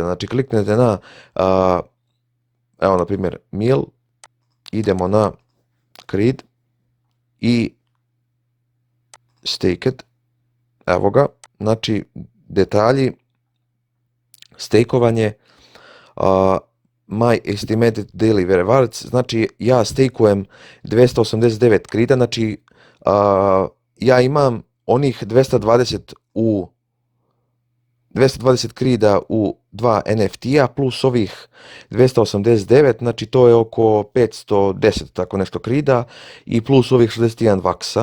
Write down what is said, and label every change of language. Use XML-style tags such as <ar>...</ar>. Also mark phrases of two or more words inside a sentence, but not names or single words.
<hr>Znači kliknete na, evo na primjer mil, idemo na CRED i staked, evo ga, znači detalji, stejkovanje,</hr> <en>my estimated daily rewards,</en> <hr>znači ja stejkujem 289 CRED-a, znači ja imam onih 220 CRED-a u 2 NFT-a plus ovih 289, znači to je oko 510 tako nešto CRED-a i plus ovih 61 VAX-a.</hr>